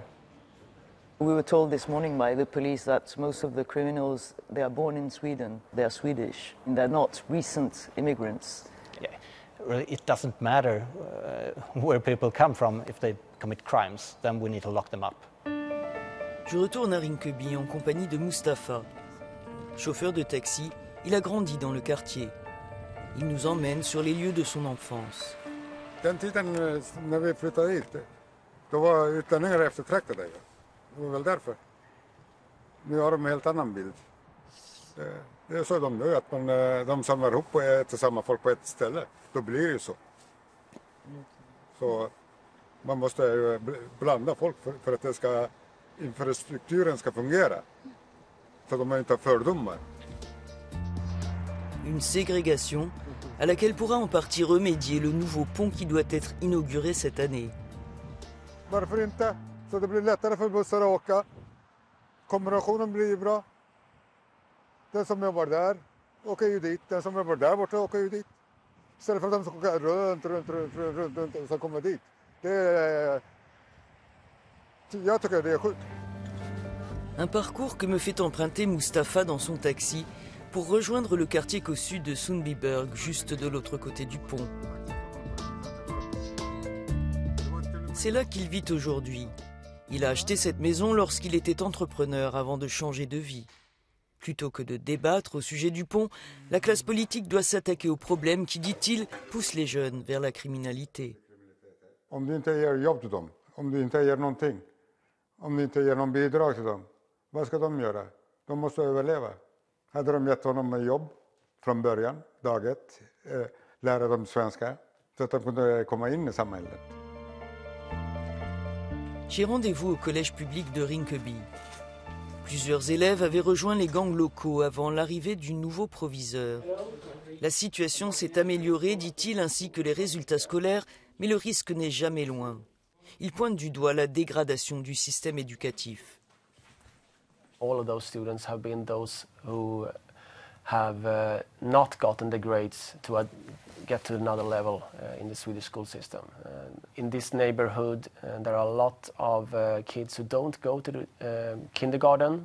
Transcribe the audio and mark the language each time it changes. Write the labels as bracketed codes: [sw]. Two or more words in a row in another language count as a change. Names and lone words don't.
[en] We were told this morning by the police that most of the criminals, they are born in Sweden, they are Swedish, and they're not recent immigrants. Yeah, really, it doesn't matter where people come from. If they commit crimes, then we need to lock them up. [fr] Je retourne à Rinkeby en compagnie de Mustapha. Chauffeur de taxi, il a grandi dans le quartier. Il nous emmène sur les lieux de son enfance. [sv] Den tiden när vi flyttade hit, då var utlänningar eftertraktade. Det var väl därför. Nu har de en helt annan bild. Det är så de gör, att de samlar ihop och äter samma folk på ett ställe. Då blir det ju så. Så man måste ju blanda folk för att infrastrukturen ska fungera. Så de inte har fördomar. [fr] Une ségrégation à laquelle pourra en partie remédier le nouveau pont qui doit être inauguré cette année. [sv] Varför inte? Så det blir lättare för bussar att åka. Kombinationen blir bra. Den som jobbar där åker ju dit. Den som jobbar där borta åker ju dit. Istället för att de ska åka runt och så kommer dit. Jag tycker det är sjukt. [fr] Un parcours que me fait emprunter Mustapha dans son taxi pour rejoindre le quartier cossu de Sundbyberg, juste de l'autre côté du pont. C'est là qu'il vit aujourd'hui. Il a acheté cette maison lorsqu'il était entrepreneur avant de changer de vie. Plutôt que de débattre au sujet du pont, la classe politique doit s'attaquer aux problèmes qui, dit-il, poussent les jeunes vers la criminalité. [sv] Om du inte ger jobb till dem, om du inte ger någonting, om du inte ger någon bidrag till dem, vad ska de göra? De måste överleva. Hade de gett honom jobb från början, dag ett, lära dem svenska, så att de kunde komma in i samhället. [fr] J'ai rendez-vous au collège public de Rinkeby. Plusieurs élèves avaient rejoint les gangs locaux avant l'arrivée du nouveau proviseur. La situation s'est améliorée, dit-il, ainsi que les résultats scolaires, mais le risque n'est jamais loin. Il pointe du doigt la dégradation du système éducatif. [en] All of those students have been those who have not gotten the grades to get to another level in the Swedish school system. In this neighborhood, there are a lot of kids who don't go to the kindergarten.